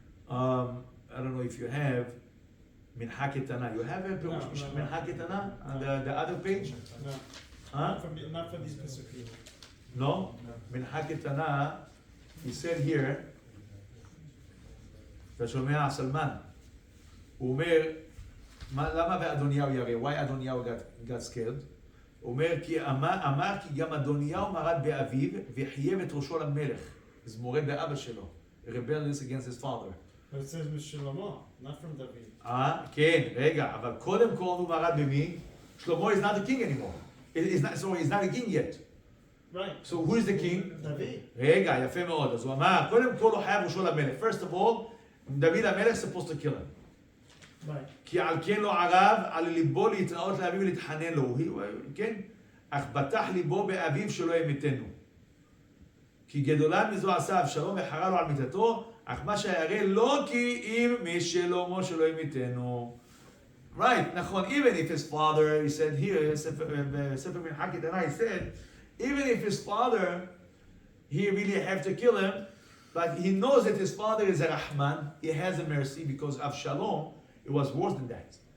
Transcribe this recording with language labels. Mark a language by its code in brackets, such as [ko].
[en] I don't know if you have Minha Ketana. You have a Minha Ketana on the other page? No. Huh? Not for these specific. No? [he] Minha Ketana, [en] he said here, [he] אתה שומע סלמן, הוא אומר, למה באדוניהו ירא? [en] Why אדוניהו got scared? [he] הוא אומר, אמר כי גם אדוניהו מרד באביו וחייב את ראשו למלך. אז מורד באבא שלו. [en] Rebellious against his father. But it says with Shlomo, not from David. [he] כן, רגע, אבל קודם כל הוא מרד במי? [en] Shlomo is not the king anymore. He's not a king yet. Right. So who is the king? David. [he] רגע, יפה מאוד. אז הוא אמר, קודם כל הוא חייב ראשו למלך. [en] First of all, דוד המלך supposed to kill him. Right. [he] כי על כן לא ערב, על ליבו להתראות לאביו ולהתחנן לו. כן? אך בטח ליבו באביו שלא ימתנו. כי גדולה מזו עשה אבשלום וחרה לו על מיתתו, אך מה שירא לא כי אם משלמה שלא ימיתנו. [en] Right, [he] נכון, [en] even if his father, he said here, ספר מנחקי תנא, he said, even if his father, he really have to kill him, but he knows that his father is a Rahman, he has a mercy, because Avshalom, it was worse than that.